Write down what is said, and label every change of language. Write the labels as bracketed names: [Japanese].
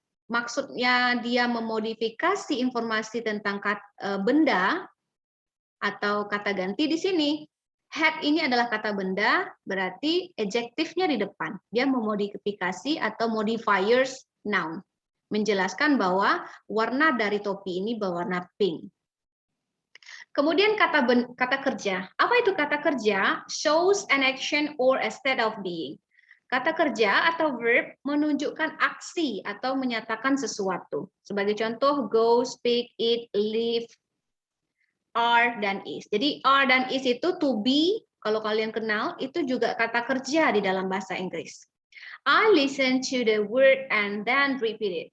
[Indonesian] Maksudnya dia memodifikasi informasi tentang benda atau kata ganti di sini. Hat ini adalah kata benda, berarti adjektifnya di depan. Dia memodifikasi atau modifiers noun. Menjelaskan bahwa warna dari topi ini berwarna pink. Kemudian kata kerja. Apa itu kata kerja? [English] Shows an action or a state of being. [Indonesian] Kata kerja atau verb menunjukkan aksi atau menyatakan sesuatu. Sebagai contoh, go, speak, eat, live, are, dan is. Jadi are dan is itu to be, kalau kalian kenal, itu juga kata kerja di dalam bahasa Inggris. [English] I listen to the word and then repeat it.